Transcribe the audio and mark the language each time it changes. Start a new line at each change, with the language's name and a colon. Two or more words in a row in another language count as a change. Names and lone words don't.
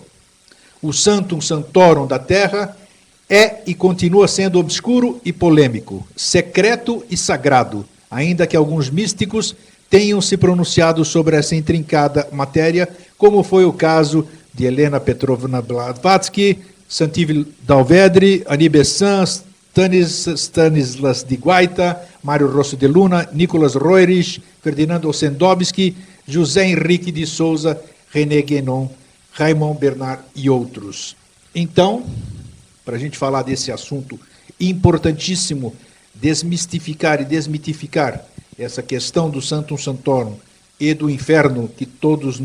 Portuguese: O
Latin: Sanctum Sanctorum
Portuguese: da terra é e continua sendo obscuro e polêmico, secreto e sagrado, ainda que alguns místicos tenham se pronunciado sobre essa intrincada matéria, como foi o caso de Helena Petrovna Blavatsky, Santivy Dalvedre, Annie Besant, Stanislas de Guaita, Mário Rosso de Luna, Nicolas Roerich, Ferdinando Ossendowski, José Henrique de Souza, René Guénon, Raymond Bernard e outros. Então, para a gente falar desse assunto importantíssimo, desmistificar e desmitificar essa questão do
Latin: Sanctum Sanctorum
Portuguese: e do inferno, que todos